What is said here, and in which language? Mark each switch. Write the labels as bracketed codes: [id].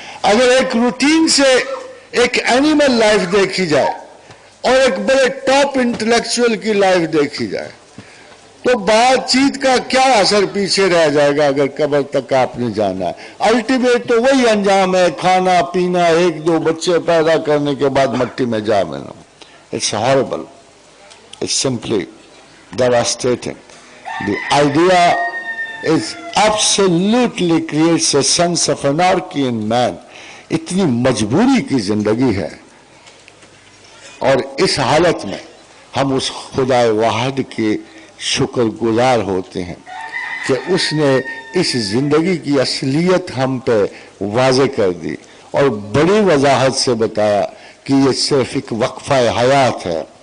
[ur] اگر ایک روٹین سے ایک اینیمل لائف دیکھی جائے اور ایک بڑے ٹاپ انٹلیکچوئل کی لائف دیکھی جائے تو بات چیت کا کیا اثر پیچھے رہ جائے گا اگر قبر تک آپ نے جانا ہے؟ الٹیمیٹ تو وہی انجام ہے، کھانا پینا، ایک دو بچے پیدا کرنے کے بعد مٹی میں جا ملنا۔ [en] It's horrible. It's simply devastating. The idea is absolutely creates a sense of anarchy in man. [ur] اتنی مجبوری کی زندگی ہے، اور اس حالت میں ہم اس خدا واحد کے شکر گزار ہوتے ہیں کہ اس نے اس زندگی کی اصلیت ہم پہ واضح کر دی اور بڑی وضاحت سے بتایا کہ یہ صرف ایک وقفہ حیات ہے،